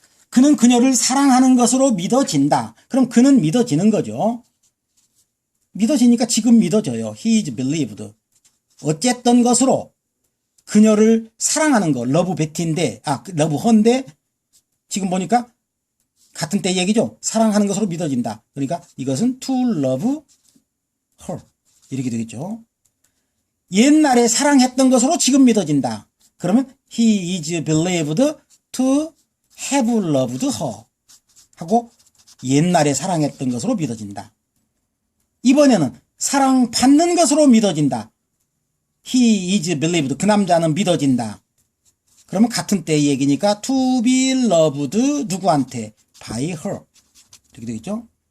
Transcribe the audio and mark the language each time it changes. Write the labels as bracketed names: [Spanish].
[Korean] 그는 그녀를 사랑하는 것으로 믿어진다. 그럼 그는 믿어지는 거죠. 믿어지니까 지금 믿어져요. [English] He is believed. [Korean] 어쨌든 것으로 그녀를 사랑하는 거, 러브 베티인데, 러브 헌데, 지금 보니까 같은 때 얘기죠. 사랑하는 것으로 믿어진다. 그러니까 이것은 [English] to love her. [Korean] 이렇게 되겠죠. 옛날에 사랑했던 것으로 지금 믿어진다. 그러면 [English] he is believed to have loved her. [Korean] 하고 옛날에 사랑했던 것으로 믿어진다. 이번에는 사랑받는 것으로 믿어진다. [English] He is believed. [Korean] 그 남자는 믿어진다. 그러면 같은 때의 얘기니까 [English] to be loved [Korean] 누구한테? [English] by her. [Korean] 이렇게 되겠죠?